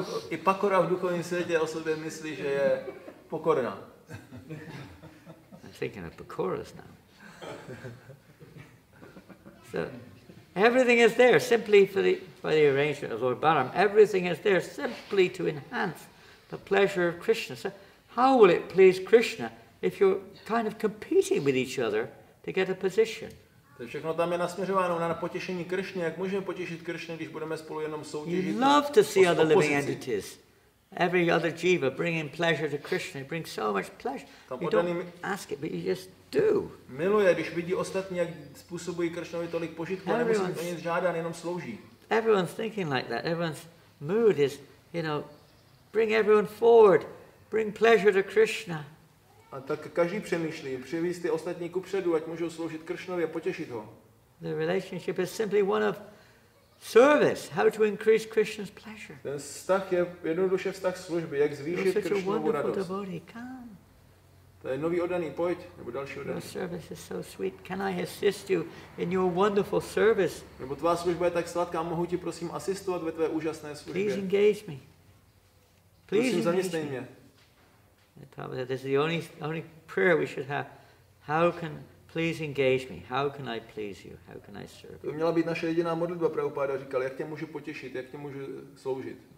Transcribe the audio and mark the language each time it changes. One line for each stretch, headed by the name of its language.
Czech: I pakora v duchovním světě o sobě myslí, že je pokorná.
English: I'm thinking of pakoras now. So, Everything is there simply by the arrangement of Lord Balaram. Everything is there simply to enhance the pleasure of Krishna. So how will it please Krishna if you're kind of competing with each other to get a position?
Czech: To všechno tam je nasměřováno na potěšení Kršny. Jak můžeme potěšit Kršny, když budeme spolu jenom soutěžit?
English: You love to see other living entities. Every other jiva bringing pleasure to Krishna. It brings so much pleasure. You don't ask it, but you just do.
Czech: Miluje, když vidí ostatní, jak způsobují Kršnovi tolik požitku, a nemusí o nic žádat, jenom slouží.
English: Everyone's thinking like that. Everyone's mood is, bring everyone forward. Bring pleasure to Krishna.
Czech: A tak každý přemýšlí, přivízt ty ostatní kupředu, ať můžou sloužit Kršnovi a potěšit ho.
English: The relationship is simply one of service, how to increase Krishna's pleasure.
Czech: Ten vztah je jednoduše vztah služby, jak zvýšit Kršnovu radost. To je nový oddaný, pojď, nebo další oddaný.
English: Your service is so sweet. Can I assist you in your wonderful service?
Czech: Nebo tvá služba je tak sladká, mohu ti prosím asistovat ve tvé úžasné službě.
English: Please engage me.
Czech: Prosím, zaměstnej mě.
English: This is the only prayer we should have. How can please engage me? How can I please you? How can I serve you?
Czech: To měla být naše jediná modlitba. Prabhupáda říkal, jak tě můžu potěšit, jak tě můžu sloužit.